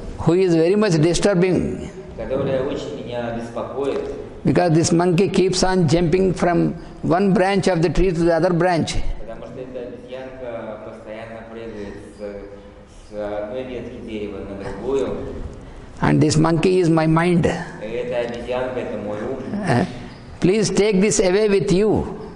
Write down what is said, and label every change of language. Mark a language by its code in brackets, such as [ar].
[en] who is very much disturbing [ru] которая очень меня беспокоит, [en] because this monkey keeps on jumping from one branch of the tree to the other branch. [ru] потому что эта обезьянка постоянно прыгает с одной ветки дерева на другую. [en] And this monkey is my mind. [ru] И эта обезьянка — это мой ум. [en] Please take this away with you.